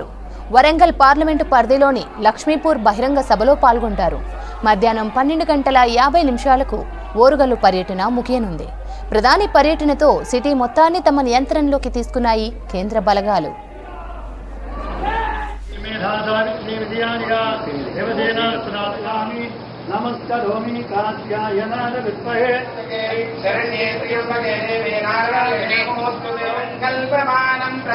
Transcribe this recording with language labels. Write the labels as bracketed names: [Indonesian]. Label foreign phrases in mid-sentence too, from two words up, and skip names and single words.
[Telugu] వరంగల్ పార్లమెంటు పరిధిలోని లక్ష్మీపూర్ బహిరంగ సభలో పాల్గొంటారు. మధ్యాహ్నం 12:50 ఓరుగల్లు పర్యటన ముగియనుంది. ప్రధాని పర్యటనతో సిటీ మొత్తాన్ని తమ నియంత్రణలోకి తీసుకున్నాయి కేంద్ర బలగాలు. [Sanskrit] नमस्करोमि कात्यायनाय विद्महे शरण्ये त्र्यम्बके देवी नारायणे नमोस्तुते कल्पमानं